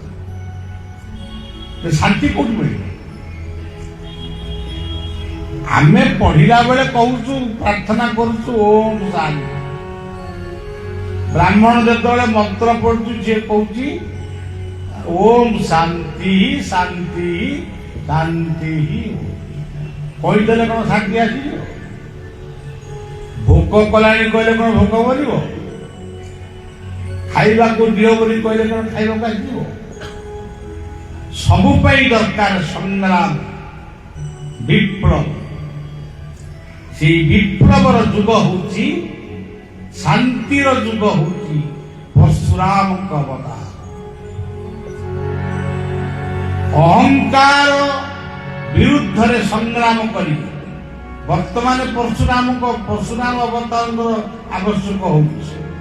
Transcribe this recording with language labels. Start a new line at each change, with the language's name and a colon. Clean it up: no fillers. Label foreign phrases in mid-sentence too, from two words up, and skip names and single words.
Odia: ଶାନ୍ତି କୋଉଠି ମିଳିବ? ଆମେ ପଢିଲା ବେଳେ କହୁଛୁ, ପ୍ରାର୍ଥନା କରୁଛୁ ଓମ୍ ଶାନ୍ତି। ବ୍ରାହ୍ମଣ ଯେତେବେଳେ ମନ୍ତ୍ର ପଢୁଛୁ, ସିଏ କହୁଛି ଓମ ଶାନ୍ତି ଶାନ୍ତି ଶାନ୍ତି କହିଦେଲେ କୌଣ ଶାନ୍ତି ଆସ ଭୋକ କଲା କହଲେ କୌଣ ଭୋକ ବୋଲ ଖାଇବା କୋ ଦିୟୋ ବୋଲି କହଲେ କୌଣ ଖାଇବା କୋ ଆସ ସବୁ ଦରକାର ସଂଗ୍ରାମ ବିପ୍ଳବ ସେ ବିପ୍ଳବର ଯୁଗ ହୋଚି ଶାନ୍ତିର ଯୁଗ ହୋଚି ପରଶୁରାମ ଅବତାର ଅହଂକାର ବିରୁଦ୍ଧ ରେ ସଂଗ୍ରାମ କରି ବର୍ତ୍ତମାନ ପରଶୁରାମ ଅବତାର ଆବଶ୍ୟକ ହୋଚି